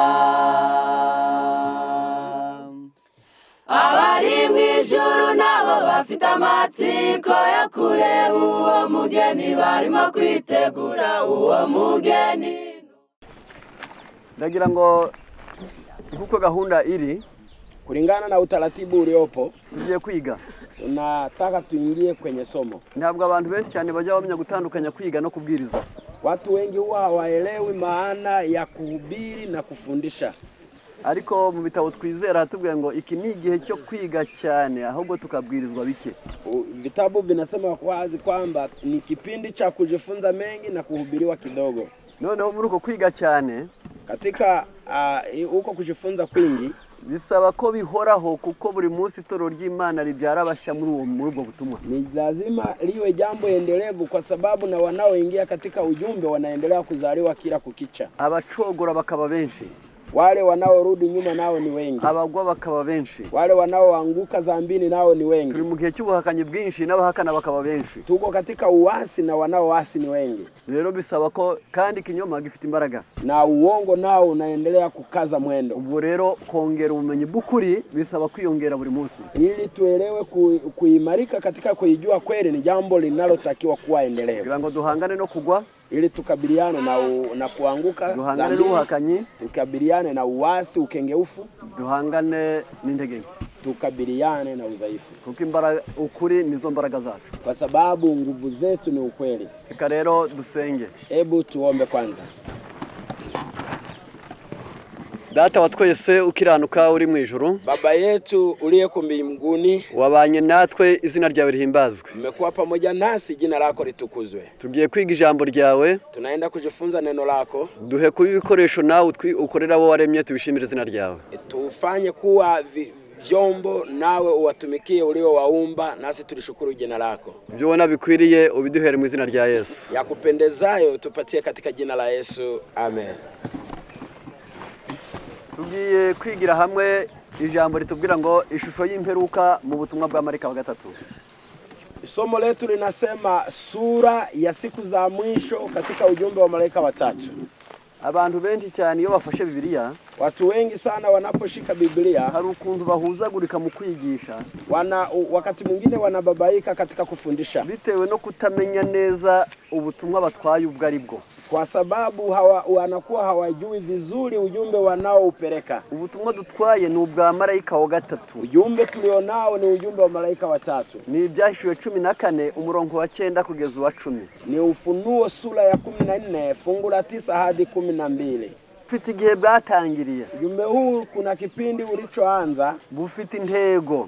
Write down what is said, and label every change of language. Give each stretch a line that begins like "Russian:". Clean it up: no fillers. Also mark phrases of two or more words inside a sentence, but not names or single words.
Kinyarwanda: Abari mu ijuru nabo bafite amatsiko yo kureba uwo mugeni, barimo kwitegura uwo mugeni. Ndagira ngo kuko gahunda iri
Swahili: kulingana na utaratibu uliopo
Kinyarwanda: tugiye kwiga,
Swahili: tunataka tuingie kwenye somo.
Kinyarwanda: Ntabwo abantu benshi cyane bajya bamenya gutandukanya kwiga no kubwiriza.
Swahili: Watu wengi huwa hawaelewi maana ya kuhubiri na kufundisha.
Kinyarwanda: Ariko mu bitabo twizera hatubwiye ngo iki ni igihe cyo kwiga cyane ahubwo tukabwirizwa bike.
Swahili: Vitabu vinasema wazi kwamba ni kipindi cha kujifunza mengi na kuhubiriwa kidogo.
Kinyarwanda: Noneho muri uko kwiga cyane
Swahili: katika uko kujifunza kwingi
Kinyarwanda: bisaba ko bihoraho, kuko buri munsi toro ry'Imana ribyara abashya muri ubwo butumwa.
Swahili: Ni lazima liwe jambo endelevu, kwa sababu na wanaoingia katika ujumbe wanaendelea kuzaliwa kila kukicha.
Kinyarwanda: Abacogora bakaba benshi,
Swahili: wale wanaorudi nyuma nao ni wengi.
Kinyarwanda: Abagwa bakaba benshi,
Swahili: wale wanaoanguka zambini nao ni wengi.
Kinyarwanda: Turi mu gihe cy'ubuhakanyi bwinshi n'abahakana bakaba benshi.
Swahili: Tuko katika uasi na wanaoasi ni wengi.
Kinyarwanda: Rero bisaba ko kandi kinyoma gifite imbaraga,
Swahili: na uongo nao unaendelea kukaza mwendo.
Kinyarwanda: Ubwo rero kongera ubumenyi bukuri bisaba kwiyongera buri munsi.
Swahili: Ili tuelewe kuimarika katika kujua kweli ni jambo linalotakiwa kuwa endelevu.
Kinyarwanda: Kugira ngo duhangane no kugwa,
Swahili: ili tukabiliane na kuanguka,
Kinyarwanda: duhangane n'ubuhakanyi,
Swahili: tukabiliane na uasi, ukengeufu,
Kinyarwanda: duhangane n'intege,
Swahili: tukabiliane na udhaifu.
Kinyarwanda: Kuko imbaraga ukuri nizo mbaraga zacu,
Swahili: kwa sababu nguvu zetu ni ukweli.
Kinyarwanda: Reka rero dusenge.
Swahili: Hebu tuombe kwanza.
Kinyarwanda: Data wa twese ukiranuka uri mu ijuru,
Swahili: Baba yetu uliye mbinguni,
Kinyarwanda: wabanye natwe, izina ryawe rihimbazwe.
Swahili: Umekuwa pamoja nasi, jina lako litukuzwe.
Kinyarwanda: Tugiye kwiga ijambo ryawe,
Swahili: tunaenda kujifunza neno lako.
Kinyarwanda: Duhe kuba ibikoresho nawe ukorera wo waremye, tubishimire izina ryawe.
Swahili: Tufanye kuwa vyombo nawe uwatumikie ulio waumba, nasi tulishukuru jina lako.
Kinyarwanda: Ibyo wona bikwiriye ubiduhere mu izina rya Yesu.
Swahili: Ya kupendezayo tupatie katika jina la Yesu. Amen.
Kinyarwanda: Tugiye kwigira hamwe ijambo ritubwira ngo ishusho y'imperuka mu butumwa bwa Malayika wa gatatu.
Swahili: Somo letu linasema sura ya siku za mwisho katika ujumbe wa Malayika watatu.
Kinyarwanda: Abantu benshi cyane iyo bafashe Bibiliya,
Swahili: watu wengi sana wanaposhika Biblia
Kinyarwanda: hari ukuntu bahuzagurika mu kwigisha,
Swahili: wakati mwingine wanababaika katika kufundisha,
Kinyarwanda: bitewe no kutamenya neza ubutumwa batwaye ubwo ari bwo,
Swahili: kwa sababu wanakuwa hawajui vizuri ujumbe wanaoupeleka.
Kinyarwanda: Ubutumwa dutwaye ni ubwa Malayika wa gatatu.
Swahili: Ujumbe tulionao ni ujumbe wa Malayika watatu.
Kinyarwanda: Ni Ibyahishuriwe 14 umurongo wa 9 kugeza wa 10.
Swahili: Ni Ufunuo sura ya 14 fungu la 9 hadi 12.
Kinyarwanda: Bufite igihe bwatangiriye.
Swahili: Ujumbe huu kuna kipindi ulichoanza,
Kinyarwanda: bufite intego,